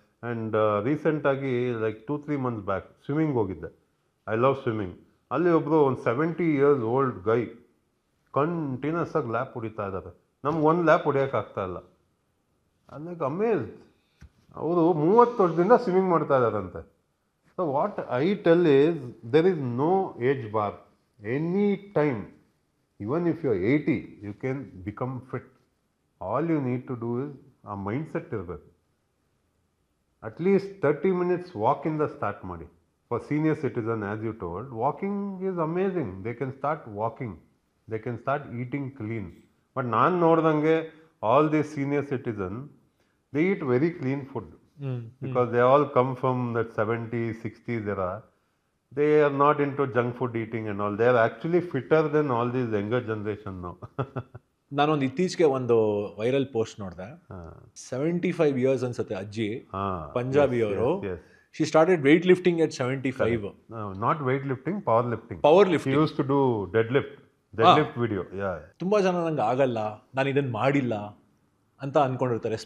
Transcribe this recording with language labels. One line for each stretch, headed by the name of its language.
English: and ರೀಸೆಂಟಾಗಿ like 2-3 months back swimming
Kannada: ಹೋಗಿದ್ದೆ.
English: I love swimming.
Kannada: ಅಲ್ಲಿ ಒಬ್ಬರು ಒಂದು
English: 70 years old guy
Kannada: ಕಂಟಿನ್ಯೂಸ್ ಆಗಿ ಲ್ಯಾಪ್ ಹೊಡಿತಾ ಇದ್ದಾರೆ. ನಮ್ಗೆ ಒಂದು ಲ್ಯಾಪ್ ಹೊಡಿಯೋಕ್ಕಾಗ್ತಾ ಇಲ್ಲ.
English: Like amazed.
Kannada: ಅವರು 30 ವರ್ಷದಿಂದ ಸ್ವಿಮ್ಮಿಂಗ್ ಮಾಡ್ತಾ ಇದ್ದಾರಂತೆ.
English: So what I tell is there is no age bar. Any time, even if you are 80, you can become fit. All you need to do is a mindset
Kannada: ಇರಬೇಕು.
English: At least 30 minutes walk in the start
Kannada: ಮಾಡಿ.
English: For senior citizen, as you told, walking is amazing. They can start walking. They can start eating clean. But
Kannada: ನಾನು ನೋಡ್ದಂಗೆ
English: all these senior citizens, they eat very clean food. Because they all come from that 70s, 60s era. They are not into junk food eating and all. They are actually fitter than all these younger generation now.
Kannada: ನಾನೊಂದು ಇತ್ತೀಚೆಗೆ ಒಂದು viral post ನೋಡಿದೆ. 75 years ಅನ್ಸುತ್ತೆ ಅಜ್ಜಿ, ಪಂಜಾಬಿಯವರು.
English: She started weight lifting at 75. Not weight lifting, power lifting. Power lifting. Used to do deadlift video.
Kannada: ತುಂಬಾ ಜನ ನಂಗೆ ಆಗಲ್ಲ, ನಾನು ಇದನ್ನ ಮಾಡಿಲ್ಲ ಅಂತ ಅನ್ಕೊಂಡಿರ್ತಾರೆ.